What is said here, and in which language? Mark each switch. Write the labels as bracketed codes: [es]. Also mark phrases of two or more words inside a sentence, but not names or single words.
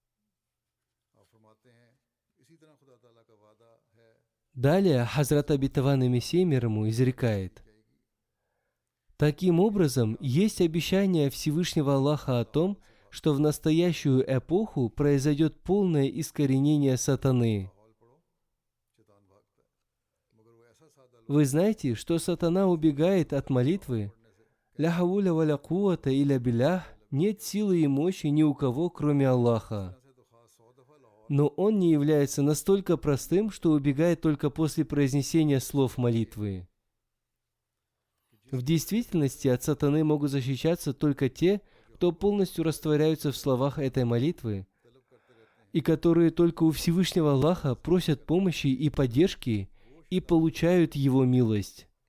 [ru] Далее Хазрат обетованный Мессия мир ему изрекает: таким образом, есть обещание Всевышнего Аллаха о том, что в настоящую эпоху произойдет полное искоренение сатаны. Вы знаете, что сатана убегает от молитвы? [ar] «لا حول ولا قوة إلا بالله» –– [ru] нет силы и мощи ни у кого, кроме Аллаха. Но он не является настолько простым, что убегает только после произнесения слов молитвы. В действительности от сатаны могут защищаться только те, кто полностью растворяются в словах этой молитвы, и которые только у Всевышнего Аллаха просят помощи и поддержки и получают Его милость.